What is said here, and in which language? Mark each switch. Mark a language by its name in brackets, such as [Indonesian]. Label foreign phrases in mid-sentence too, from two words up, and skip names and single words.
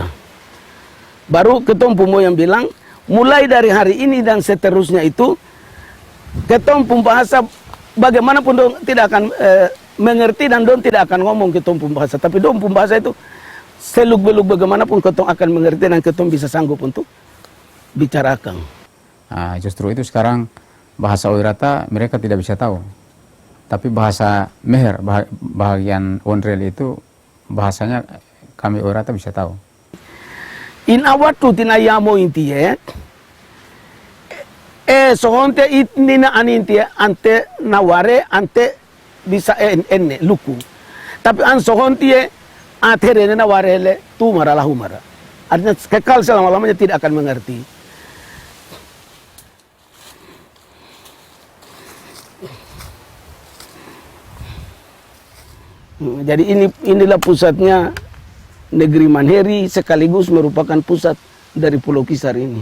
[Ambonese Malay] Baru ketong moyang bilang mulai dari hari ini dan seterusnya itu ketong bahasa bagaimanapun dong tidak akan mengerti dan dong tidak akan ngomong ketong bahasa, tapi dong bahasa itu seluk-beluk bagaimanapun ketong akan mengerti dan ketong bisa sanggup untuk bicarakan. [Indonesian] Nah, justru itu sekarang bahasa Oirata mereka tidak bisa tahu. Tapi bahasa Meher, bahagian Wonreli itu bahasanya kami Oirata bisa tahu. [Oirata] In awatu tinayamo intie, sohonte itnina anintie ante naware ante bisa enne luku. Tapi an sohontie atere nawarele tu maralah humara. [Indonesian] Artinya kekal selama-lamanya tidak akan mengerti. Jadi inilah pusatnya negeri Manheri, sekaligus merupakan pusat dari Pulau Kisar ini.